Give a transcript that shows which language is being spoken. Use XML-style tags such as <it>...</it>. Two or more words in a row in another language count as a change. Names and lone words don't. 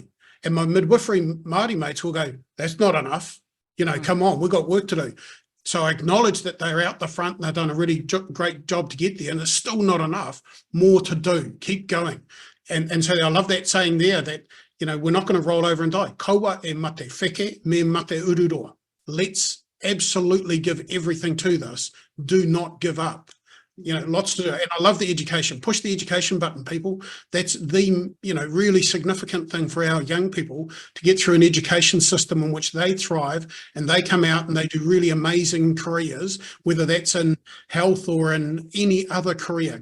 <en>And my midwifery Māori mates will go, that's not enough. You know, come on, we've got work to do. So I acknowledge that they're out the front and they've done a really great job to get there, and it's still not enough. More to do. Keep going. And so I love that saying there that, you know, we're not going to roll over and die.</en> <mi>Kaua e mate wheke, me mate ururoa.</mi> <en>Let's absolutely give everything to this. Do not give up. You know, lots to do. And I love the education. Push the education button, people. That's the, you know, really significant thing for our young people, to get through an education system in which they thrive and they come out and they do really amazing careers, whether that's in health or in any other career.</en>